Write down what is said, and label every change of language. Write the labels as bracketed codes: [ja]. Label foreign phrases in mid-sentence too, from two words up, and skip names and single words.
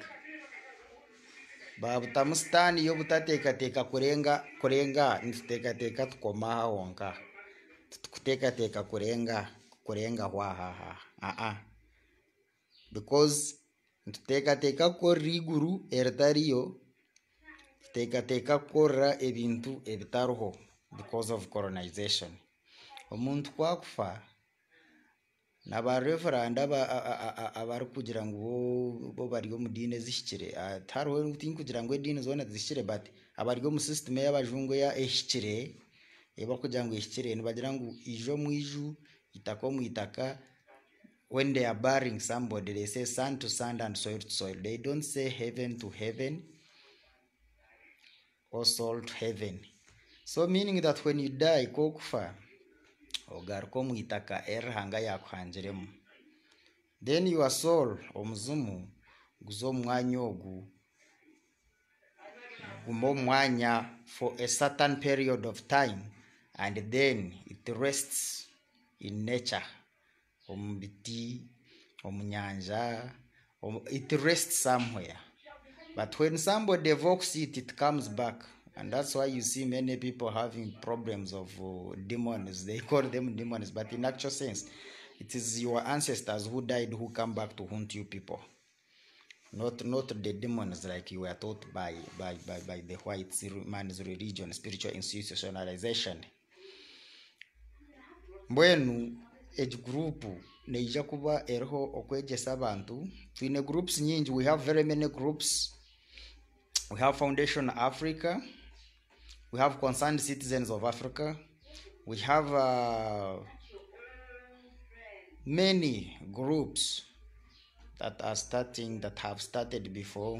[nyn] Babutamu sitani y'obutateekateka kurenga nituteekateka tukoma aho honka. Tukuteekateka kurenga hwahaha. Because nituteekateka kukora iguru eritariyo, tuteekateka kukora ebintu ebitariho [en] because of colonization. [nyn] Omuntu kwakufa n'aba reverend abari kugira ngu bo bari omu dini ezihikire. Tariho kugira ngu edini zona zihikire, but abari omu system y'abajungu ehikire kugira ngu ehikire nibagira ngu ijo mu iju, itaka omu itaka. [en] When they are burying somebody, they say sand to sand and soil to soil. They don't say heaven to heaven or soul to heaven. So meaning that when you die, [nyn] kokufa ogaruka omu itaka erihanga yakuhangiremu, [en] then your soul [nyn] omuzimu guza omu mwanya ogu, guma omu mwanya [en] for a certain period of time, and then it rests in nature, [nyn] omu biti, omu nyanja, [en] it rests somewhere. But when somebody evokes it, it comes back. And that's why you see many people having problems of demons. They call them demons, but in actual sense, it is your ancestors who died who come back to haunt you people. Not the demons like you were taught by the white man's religion, spiritual institutionalization. [nyn] Mbwenu age group neija kuba eriho okwegyesa abantu. Twine groups nyingi. [en] We have very many groups. We have Foundation Africa. We have Concerned Citizens of Africa. We have many groups that have started before.